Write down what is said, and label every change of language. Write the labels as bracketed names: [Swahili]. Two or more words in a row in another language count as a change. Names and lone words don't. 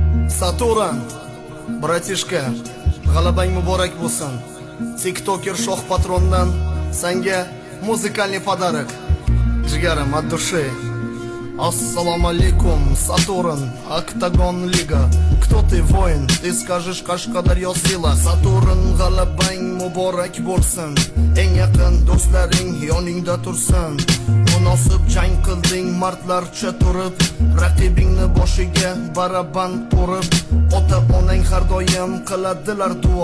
[Uzbek] Saturn, bratishka, g'alabang muborak bo'lsin. TikToker shoh patrondan senga [Russian] музыкальный подарок. Jigarim от души. Ассаламу алейкум, Сатурн, Октагон Лига. Кто ты, воин? Ты скажешь, Qashqadaryo sila. [Uzbek] Saturn, g'alabang muborak bo'lsin. Eng yaqin do'stlaring yoningda tursin. Munosib jang qilding martlarcha turib, raqibingni boshiga baraban urib. Ota-onang har doim qiladilar duo.